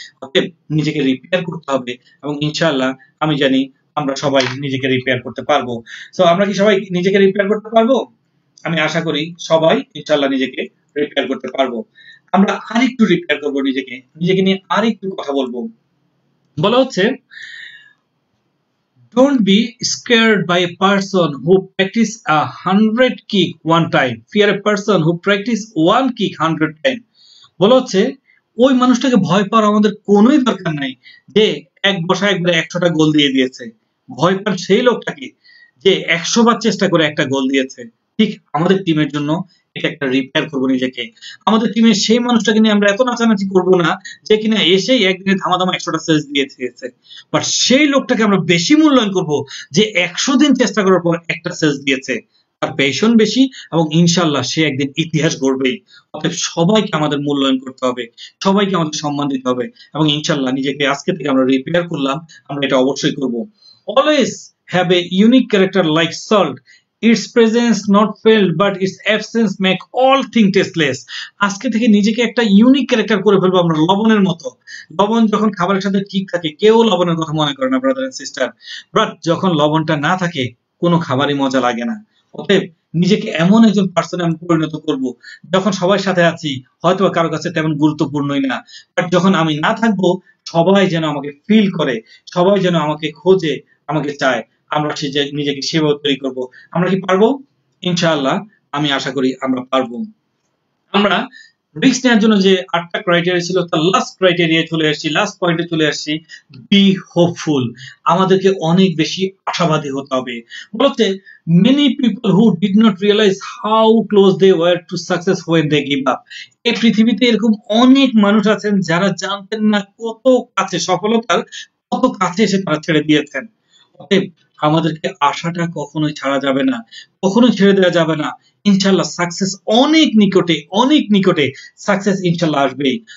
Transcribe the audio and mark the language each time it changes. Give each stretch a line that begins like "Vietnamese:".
Bangla: অতএব নিজেকে রিপেয়ার করতে হবে এবং ইনশাআল্লাহ আমি জানি আমরা সবাই নিজেকে রিপেয়ার করতে পারবো। সো আমরা কি সবাই নিজেকে রিপেয়ার করতে পারবো? আমি আশা করি সবাই ইনশাআল্লাহ নিজেকে রিপেয়ার করতে পারবো। আমরা আরেকটু রিপেয়ার করবো নিজেকে, নিজেকে নিয়ে আরেকটু কথা বলবো। বলা হচ্ছে,
English: don't be scared by a person who practice 100 kick one time. Fear a person who practice one kick 100 time.
Bangla: বলা হচ্ছে ওই মানুষটাকে ভয় পাওয়ার আমাদের কোনোই দরকার নাই যে এক বসায় একবারে 100টা গোল দিয়ে দিয়েছে। ভয় পান সেই লোকটাকে যে 100 বার চেষ্টা করে একটা গোল দিয়েছে। ঠিক আমাদের টিমের জন্য এটা একটা রিপেয়ার করবো নিজেকে। আমাদের টিমের সেই মানুষটাকে নিয়ে আমরা এত নাচানাচি করবো না যে কিনা এসেই একদিনে ধামাধামা 100টা সেজ দিয়ে দিয়েছে, বাট সেই লোকটাকে আমরা বেশি মূল্যায়ন করবো যে 100 দিন চেষ্টা করার পর একটা সেজ দিয়েছে। তার পেশন বেশি এবং ইনশাআল্লাহ সে একদিন ইতিহাস গড়বেই। অতএব সবাইকে আমাদের মূল্যায়ন করতে হবে, সবাইকে আমাদের সম্মান দিতে হবে এবং ইনশাআল্লাহ নিজেকে আজকে থেকে আমরা রিপেয়ার করলাম, আমরা এটা অবশ্যই করব।
English: Always have a unique character like salt, its presence not felt but its absence make all thing tasteless।
Bangla: আজকে থেকে নিজেকে একটা ইউনিক ক্যারেক্টার করে ফেলবো আমরা লবণের মতো। লবণ যখন খাবারের সাথে ঠিক থাকে কেউ লবণের কথা মনে করে না ব্রাদার এন্ড সিস্টার, বাট যখন লবণটা না থাকে কোনো খাবারই মজা লাগে না। অতএব নিজেকে এমন একজন পার্সনে আমি পরিণত করব যখন সবার সাথে আছি হয়তো কারো কাছে তেমন গুরুত্বপূর্ণই না, বাট যখন আমি না থাকবো সবাই যেন আমাকে ফিল করে, সবাই যেন আমাকে খোঁজে, আমাকে চায়। আমরা নিজেকে সেভাবে তৈরি করবো। আমরা কি পারবো? ইনশাআল্লাহ আমি আশা করি আমরা পারবো। আমরা রিস্ক নেওয়ার জন্য যে 8টা ক্রাইটেরিয়া ছিল তার লাস্ট ক্রাইটেরিয়া চলে আসছি, লাস্ট পয়েন্টে চলে আসছি,
English: Be hopeful.
Bangla: আমাদেরকে অনেক বেশি আশাবাদী হতে হবে।
English: বলতে many people who did not realize how close they were to success when they give up।
Bangla: এই পৃথিবীতে এরকম অনেক মানুষ আছেন যারা জানতেন না কত কাছে সফলতার, কত কাছে এসে তারা ছেড়ে দিয়েছেন। অতএব আমাদেরকে আশাটা কখনোই ছাড়া যাবে না, কখনোই ছেড়ে দেওয়া যাবে না। ইনশাআল্লাহ সাকসেস অনেক নিকটে, অনেক নিকটে সাকসেস ইনশাআল্লাহ আসবেই।